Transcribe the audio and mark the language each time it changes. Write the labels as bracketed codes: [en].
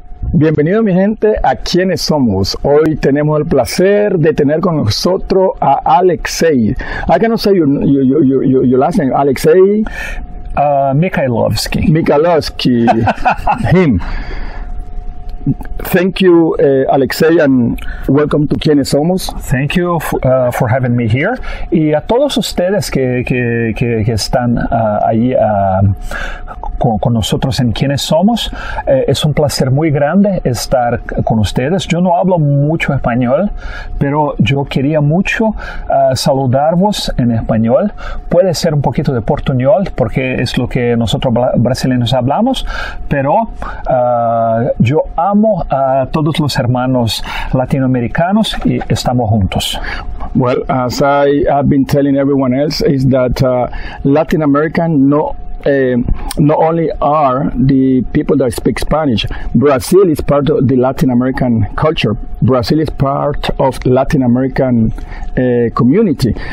[es] Bienvenido mi gente a Quienes Somos. Hoy tenemos el placer de tener con nosotros a Alexei. [en] I cannot say your last name, Alexei Michailowsky. Michailowsky, him. Thank you, Alexei, and welcome to Quienes Somos. Thank you for having me here. [es] Y a todos ustedes que están ahí con nosotros en Quienes Somos, es un placer muy grande estar con ustedes. Yo no hablo mucho español, pero yo quería mucho saludarvos en español. Puede ser un poquito de portuñol, porque es lo que nosotros brasileños hablamos, pero yo amo a todos los hermanos latinoamericanos y estamos juntos. [en] Well, as I have been telling everyone else, is that Latin American not only are the people that speak Spanish. Brazil is part of the Latin American culture. Brazil is part of Latin American community.